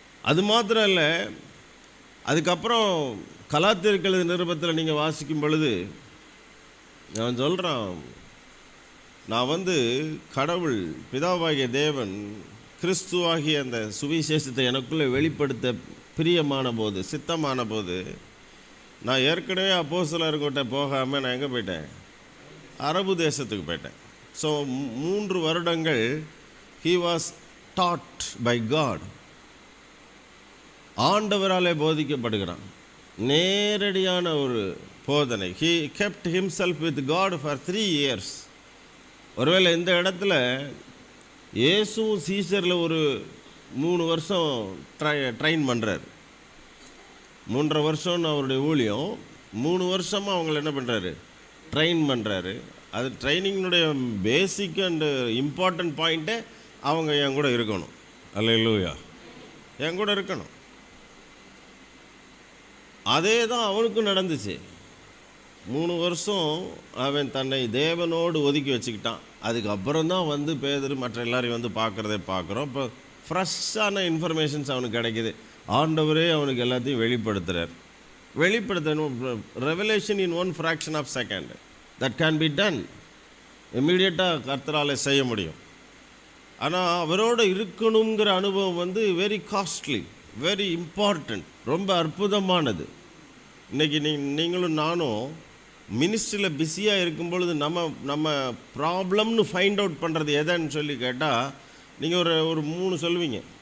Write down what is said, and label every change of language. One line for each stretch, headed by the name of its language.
Tamil: அது மாத்திரம் இல்லை, அதுக்கப்புறம் கலாத்தியர்கள் நிருபத்தில் நீங்கள் வாசிக்கும் பொழுது நான் சொல்கிறான், நான் கடவுள் பிதாவாகிய தேவன் கிறிஸ்துவாகிய அந்த சுவிசேஷத்தை எனக்குள்ளே வெளிப்படுத்த பிரியமான போது, சித்தமான போது, நான் ஏற்கனவே அப்போஸ்தலர்கிட்ட போகாமல் நான் எங்கே போயிட்டேன், அரபு தேசத்துக்கு போயிட்டேன். ஸோ 3 வருடங்கள்
English: he was taught by God.
Tamil: ஆண்டவராலே போதிக்கப்படுகிறான். நேரடியான ஒரு போதனை.
English: he kept himself with God for 3 years.
Tamil: ஒருவேளை இந்த இடத்துல இயேசுவும் சீசரில் ஒரு 3 வருஷம் ட்ரெயின் பண்ணுறார். 3.5 வருஷம்னு அவருடைய ஊழியம். 3 வருஷமாக அவங்கள என்ன பண்ணுறாரு, ட்ரெயின் பண்ணுறாரு. அது ட்ரைனிங்கினுடைய
English: basic and important பாயிண்ட்டே
Tamil: அவங்க என் கூட இருக்கணும். அல்லேலூயா, என் கூட இருக்கணும். அதே தான் அவனுக்கும் நடந்துச்சு. 3 வருஷம் அவன் தன்னை தேவனோடு ஒதுக்கி வச்சுக்கிட்டான். அதுக்கப்புறம் தான் வந்து பேதுரு மற்ற எல்லாரையும் வந்து பார்க்குறதே பார்க்குறோம். இப்போ ஃப்ரெஷ்ஷான இன்ஃபர்மேஷன்ஸ் அவனுக்கு கிடைக்கிது. ஆண்டவரே அவனுக்கு எல்லாத்தையும் வெளிப்படுத்துகிறார். வெளிப்படுத்தணும்.
English: Revelation in 1 fraction of second that can be done.
Tamil: இம்மீடியட்டாக கர்த்தரால் செய்ய முடியும். ஆனால் அவரோடு இருக்கணுங்கிற அனுபவம் வந்து
English: very costly, very important,
Tamil: ரொம்ப அற்புதமானது. இன்றைக்கி நீங்களும் நானும் மினிஸ்ட்ரியில் பிஸியாக இருக்கும் பொழுது நம்ம ப்ராப்ளம்னு ஃபைண்ட் அவுட் பண்ணுறது எதைன்னு சொல்லி கேட்டால் நீங்கள் ஒரு 3 சொல்லுவீங்க.